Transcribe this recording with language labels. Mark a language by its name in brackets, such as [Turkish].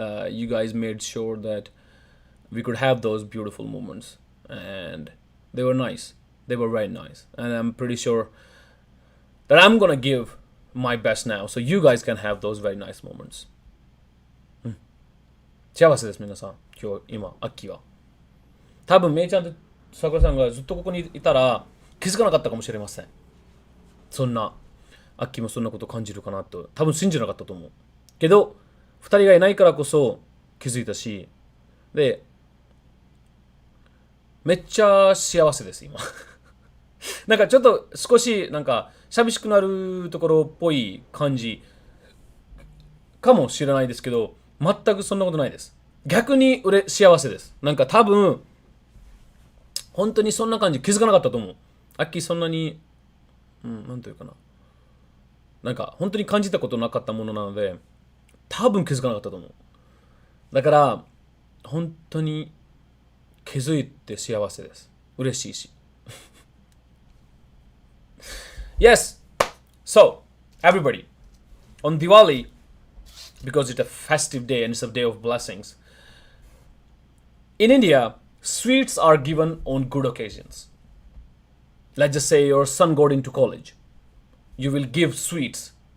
[English] You guys made sure that we could have those beautiful moments, and they were nice. They were very nice, and I'm pretty sure that I'm gonna give my best now, so you guys can have those very nice moments. [Japanese] 幸せです皆さん。今日今アッキーは多分めいちゃんと桜さんがずっとここにいたら気づかなかったかもしれません。そんなアッキーもそんなこと感じるかなと多分信じなかったと思うけど、2人がいないからこそ気づいたし、でめっちゃ幸せです今。なんかちょっと少しなんか寂しくなるところっぽい感じかもしれないですけど、全くそんなことないです。逆に幸せです。なんか多分本当にそんな感じ気づかなかったと思う。アッキーそんなになんというかな、なんか本当に感じたことなかったものなので多分気づかなかったと思う。だから本当に気づいて幸せです。嬉しいし。 [English] Yes. So, everybody, on Diwali, because it's a festive day and it's a day of blessings, in India, sweets are given on good occasions. Let's just say your son got into college. You will give sweets.